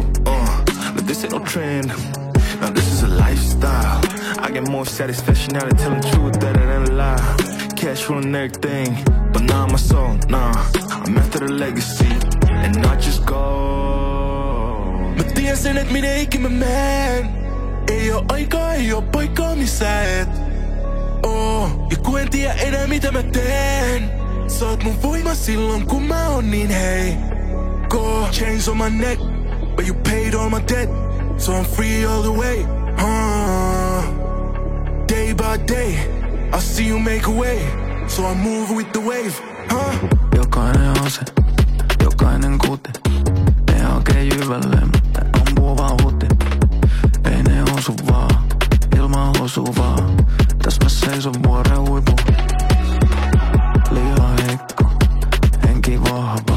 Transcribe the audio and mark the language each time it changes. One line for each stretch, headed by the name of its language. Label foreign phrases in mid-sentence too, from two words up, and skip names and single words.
English: But this ain't no trend, now this is a lifestyle. I get more satisfaction out of telling truth better than a lie. Cash ruling everything, but not my soul, nah. I'm after the legacy, and not just gold.
Finnish: Mä tiesin, et minä ikinä menen. Ei oo aikaa, ei oo paikkaa missä et. Ja kun en tiedä enää mitä mä teen. Sä oot mun voima silloin kun mä oon niin heikko.
English: Chains on my neck, but you paid all my debt. So I'm free all the way. Day by day, I see you make a way. So I move with the wave.
Finnish: Jokainen ase, jokainen kute. Ne hakee jyvälle, mutta ampuu vaan huti. Ei ne osu vaan, ilma osuu vaan. Täs mä seison vuoren huipu. Liian heikko, henki vahva.